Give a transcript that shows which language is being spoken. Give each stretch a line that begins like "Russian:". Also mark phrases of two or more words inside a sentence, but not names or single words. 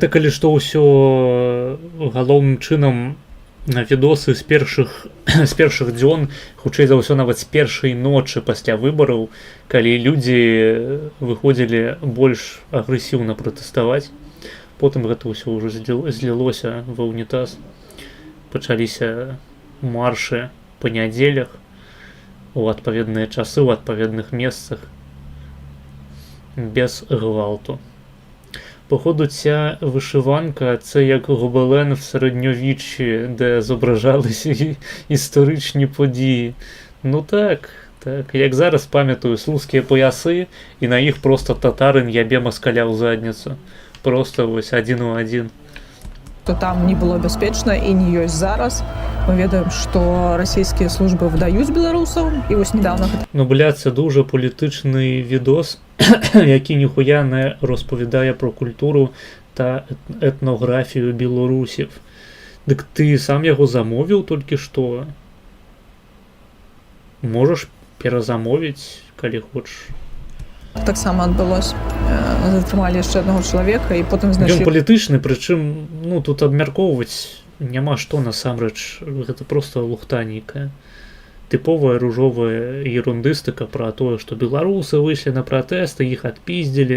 Belarusian: Гэта калі што ўсё галоўным чынам відосы з першых дзён, хутчэй за ўсё нават з першай ночы пасля выбараў, калі людзі выходзілі больш агрэсіўна пратэставаць. Потым гэта ўсё ўжо злілося ва ўнітаз. Пачаліся маршы па нядзелях у адпаведныя часы, у адпаведных месцах, без гвалту.
Ukrainian: Походу, ця вишиванка – це як гобелен в середньовіччі, де зображалися історичні події. Ну так, як зараз пам'ятаю, слуцькі пояси, і на їх просто татарин ябе москаля в задницю. Просто ось один у один.
Belarusian: што там не было бяспечна і не ёсць зараз. Мы ведаем, што расійскія службы выдаюць беларусаў, і вось недавно гэта
Ukrainian: Ну, бля, це дуже політичний відос, який ніхуя не розповідає про культуру та етнографію білорусів. Дик ти сам його замовив тільки що? Можеш перезамовити, коли хочеш.
Belarusian: таксама адбылося. Затрымалі яшчэ аднаго чалавека і потым Ён знайшлі палітычны, прычым, ну, тут абмяркоўваць няма што насамрэч, гэта просто лухта нейкая. Тыповая ружовая ерундыстыка пра тое, што беларусы выйшлі на пратэсты, іх адпіздзілі.